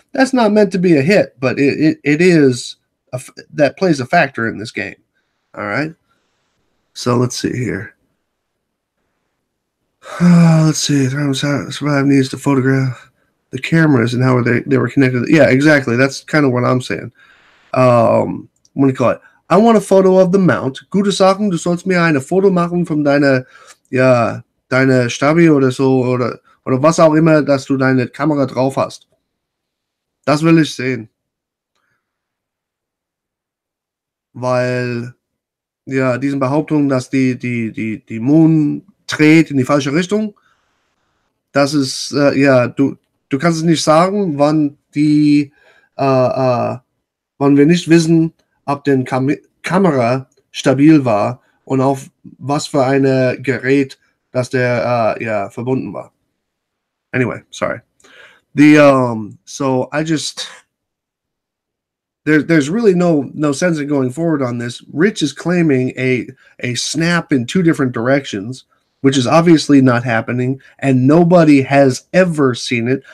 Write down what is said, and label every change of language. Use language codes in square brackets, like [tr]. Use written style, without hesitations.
[en] That's not meant to be a hit, but it is, that plays a factor in this game. All right? So let's see here. Let's see. Survive needs to photograph the cameras and how they were connected. Yeah, exactly. That's kind of what I'm saying. What do you call it? I want a photo of the mount. [de] Gute Sachen, du sollst mir eine Foto machen von deiner Stabi oder so, oder oder was auch immer, dass du deine Kamera drauf hast. Das will ich sehen. Weil, ja, diesen Behauptungen, dass die Moon dreht in die falsche Richtung, das ist, ja, du kannst es nicht sagen, wann wir nicht wissen, ob die Kamera stabil war und auf was für ein Gerät, dass der, ja, verbunden war. [en] Anyway, sorry. So I just, there's really no sense in going forward on this. Rich is claiming a snap in two different directions, which is obviously not happening, and nobody has ever seen it.